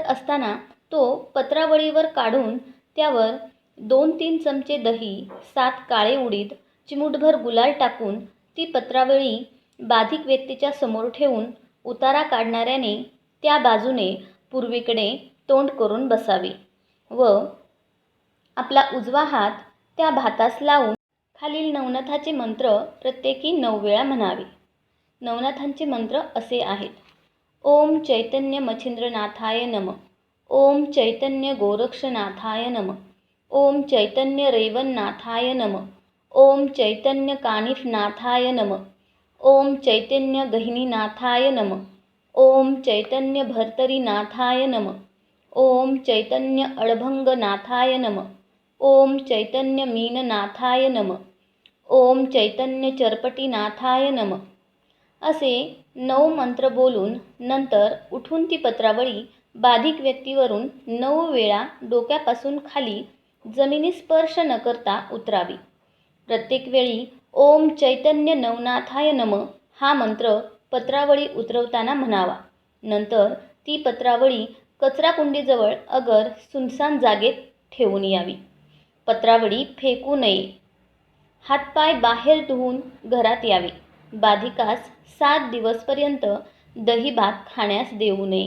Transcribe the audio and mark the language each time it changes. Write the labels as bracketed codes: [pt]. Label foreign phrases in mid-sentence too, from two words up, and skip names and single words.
[mr] असताना तो पत्रावळीवर काढून त्यावर 2-3 चमचे दही, 7 काळे उडीद, चिमूटभर गुलाल टाकून ती पत्रावळी बाधिक व्यक्तीच्या समोर ठेवून उतारा काढणाऱ्याने त्या बाजूने पूर्वेकडे तोंड करून बसावे व आपला उजवा हात त्या भातास लावून खालील नवनाथाचे मंत्र प्रत्येकी 9 वेळा म्हणावे. नवनाथांचे मंत्र असे आहेत. [sa] ओम चैतन्य मच्छिंद्रनाथाय नमः. ओम चैतन्य गोरक्षनाथाय नमः. ओम चैतन्य रेवन्नाथाय नमः. ओम चैतन्य कानिफनाथाय नमः. ओम चैतन्य गहिनीनाथाय नमः. ओम चैतन्य भर्तरीनाथाय नमः. ओम चैतन्य अडभंगनाथाय नमः. ओम चैतन्य मीननाथाय नमः. ओम चैतन्य चरपटीनाथाय नमः. [mr] असे 9 मंत्र बोलून नंतर उठून ती पत्रावळी बाधिक व्यक्तीवरून 9 वेळा डोक्यापासून खाली जमिनी स्पर्श न करता उतरावी. प्रत्येक वेळी [sa] ओम चैतन्य नवनाथाय नमः [mr] हा मंत्र पत्रावळी उतरवताना म्हणावा. नंतर ती पत्रावळी कचराकुंडीजवळ अगर सुनसान जागेत ठेवून यावी. पत्रावळी फेकू नये. हातपाय बाहेर धुवून घरात यावे. बाधिकास 7 दिवसपर्यंत दही भात खाण्यास देऊ नये.